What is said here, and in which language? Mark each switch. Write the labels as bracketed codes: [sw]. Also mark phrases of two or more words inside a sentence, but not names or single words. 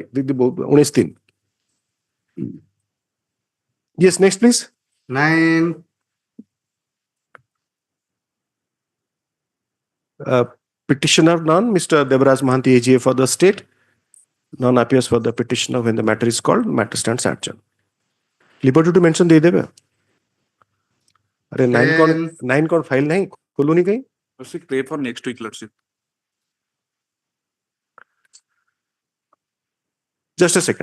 [en] 19/3. Yes, next please. 9. Petitioner none, Mr. Devaraj Mahanti AGA for the state. None appears for the petitioner when the matter is called. Matter stands adjourned. Liberty to mention [or] ଦେ ଦେବେ. [hi] अरे 9 कौन फाइल नहीं खोलो नहीं कहीं. [en] Pray for next week, Lordship. Just a second.